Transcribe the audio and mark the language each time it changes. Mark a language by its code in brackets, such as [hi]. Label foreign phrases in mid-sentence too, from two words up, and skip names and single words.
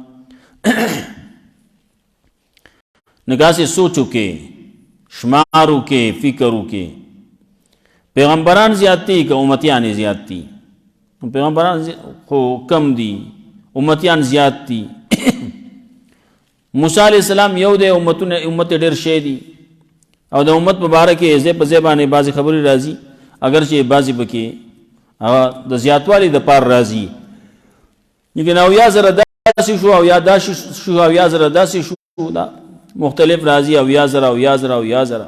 [ps] نو داسې سوچو کې شمارو کې فکرو کې پیغمبران زیادتی که امتیان زیادتی؟ پیغمبران خو کم دی، امتیان زیادتی. موسیٰ [ar] علیہ السلام [ps] یو دے، امت ډیر شی دی، او د امت مبارک زی په زی باندې بعضې خبرې راځي، اگرچې بعضې پکې د زیاتوالي د پار راځي، لیکن اویا زره داسې شو، اویا داسې شو، اویا زره داسې شو، دا مختلف راځي، اویا زره اویا زره اویا زره.